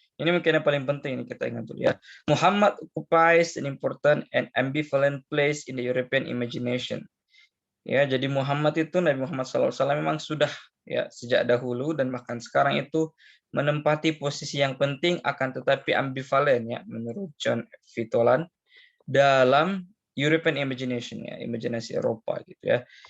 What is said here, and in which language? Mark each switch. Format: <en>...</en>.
<id>Ini mungkin yang paling penting ini kita ingat dulu ya.</id> <en>Muhammad occupies an important and ambivalent place in the European imagination.</en> <id>Ya, jadi Muhammad itu Nabi Muhammad SAW memang sudah ya sejak dahulu dan bahkan sekarang itu menempati posisi yang penting akan tetapi ambivalen ya menurut John Vitolan dalam European imagination ya, imajinasi Eropa gitu ya.</id>